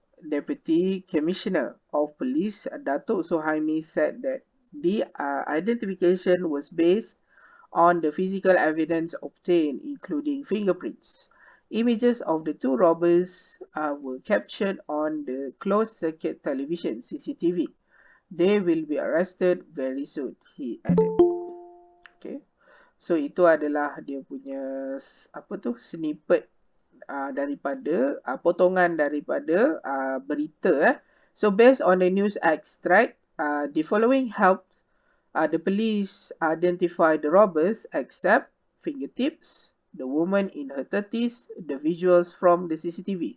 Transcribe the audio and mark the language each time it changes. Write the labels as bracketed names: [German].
[English] Deputy Commissioner of Police Datuk Suhaimi said that the identification was based on the physical evidence obtained, including fingerprints. Images of the two robbers were captured on the closed-circuit television (CCTV). They will be arrested very soon, he added. Okay. [Malay] So itu adalah dia punya apa tu snippet daripada potongan daripada berita. [English] So based on the news extract, the following helped the police identify the robbers except fingertips, the woman in her 30s, the visuals from the CCTV.